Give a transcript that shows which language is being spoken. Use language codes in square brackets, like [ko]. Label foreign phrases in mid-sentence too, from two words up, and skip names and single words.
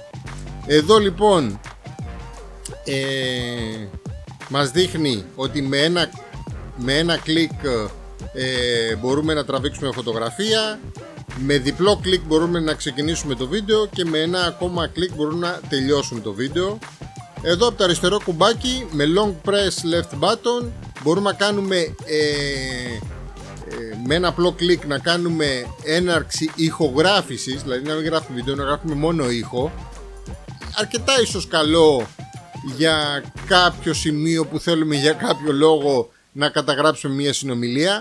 [el] Εδώ λοιπόν μας δείχνει ότι με ένα κλικ μπορούμε να τραβήξουμε φωτογραφία, με διπλό κλικ μπορούμε να ξεκινήσουμε το βίντεο και με ένα ακόμα κλικ μπορούμε να τελειώσουμε το βίντεο. Εδώ από το αριστερό κουμπάκι με [en] long press left button [el] μπορούμε να κάνουμε με ένα απλό κλικ να κάνουμε έναρξη ηχογράφησης, δηλαδή να μην γράφουμε βίντεο, να γράφουμε μόνο ήχο. Αρκετά ίσως καλό για κάποιο σημείο που θέλουμε για κάποιο λόγο να καταγράψουμε μια συνομιλία.